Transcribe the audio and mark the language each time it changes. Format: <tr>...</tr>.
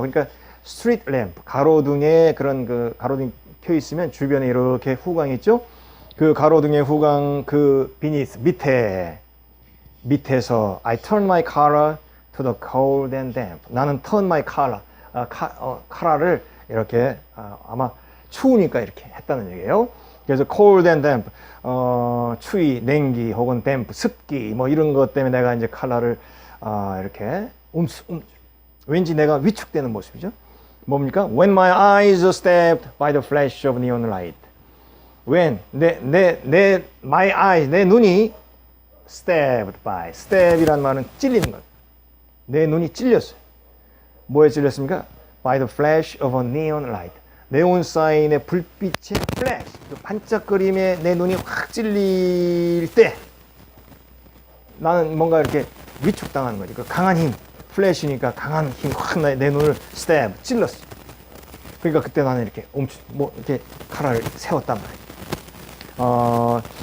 <ko>그러니까 스트리트 램프, 가로등에 그런 그 가로등 켜 있으면 주변에 이렇게 후광이 있죠. 그 가로등의 후광 그</ko> <en>beneath</en> <ko>밑에서</ko> <en>I turn my collar to the cold and damp.</en> <ko>나는</ko> <en>turn my collar,</en> <ko>카라를 이렇게 아마 추우니까 이렇게 했다는 얘기예요. 그래서</ko> <en>cold and damp,</en> <ko>추위, 냉기 혹은 damp, 습기 뭐 이런 것 때문에 내가 이제 칼라를 이렇게 왠지 내가 위축되는 모습이죠. 뭡니까?</ko> <en>When my eyes are stabbed by the flash of neon light. When my eyes,</en> <ko>내 눈이</ko> <en>stabbed by,</en> <ko>stab이란 말은 찔리는 것. 내 눈이 찔렸어요. 뭐에 찔렸습니까?</ko> <en>By the flash of a neon light.</en> <ko>네온 사인의 불빛의 플래시, 그 반짝거림에 내 눈이 확 찔릴 때 나는 뭔가 이렇게 위축당하는 거지. 그 강한 힘, 플래시니까 강한 힘 확 내 눈을 스텝 찔렀어. 그러니까 그때 나는 이렇게 이렇게 칼을 세웠단 말이야.</ko>